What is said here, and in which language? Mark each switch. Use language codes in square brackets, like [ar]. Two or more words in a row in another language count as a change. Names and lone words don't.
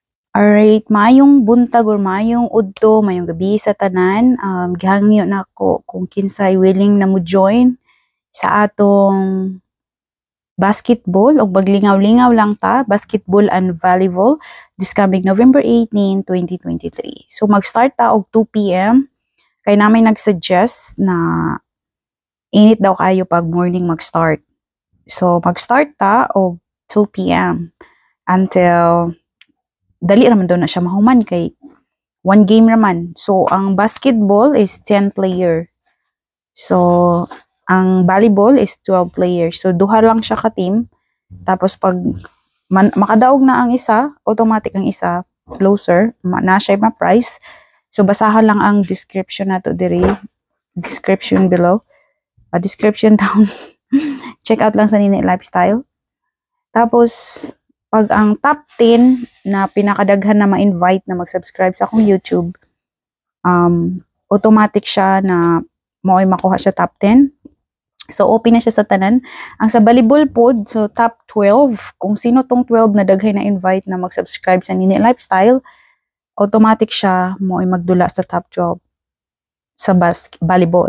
[ceb] Alright, maayong buntag or maayong udto, maayong gabi sa tanan. Gihangyo na ako kung kinsay willing na mo join sa atong basketball o maglingaw-lingaw lang ta, [en] basketball and volleyball this coming November 18, 2023. [ceb] So mag-start ta og 2 p.m. Kay namin nag-suggest na init daw kayo pag morning mag-start. So mag-start ta og 2 p.m. until dali naman daw na siya mahuman kay one game naman. So, ang basketball is 10 player. So, ang volleyball is 12 players. So, duha lang siya ka-team. Tapos, pag makadaog na ang isa, automatic ang isa, closer, na siya ma-price. So, basahan lang ang description na to diri. [en] Description below. Description down. Check out [ceb] lang sa Nini Lifestyle. Tapos, pag ang top 10 na pinakadaghan na ma-invite na mag-subscribe sa akong YouTube, automatic siya na mao'y makuha siya top 10. So, open na siya sa tanan. Ang sa volleyball pod, so top 12, kung sino tong 12 na daghay na invite na mag-subscribe sa Nini Lifestyle, automatic siya mao'y magdula sa top 12 sa volleyball.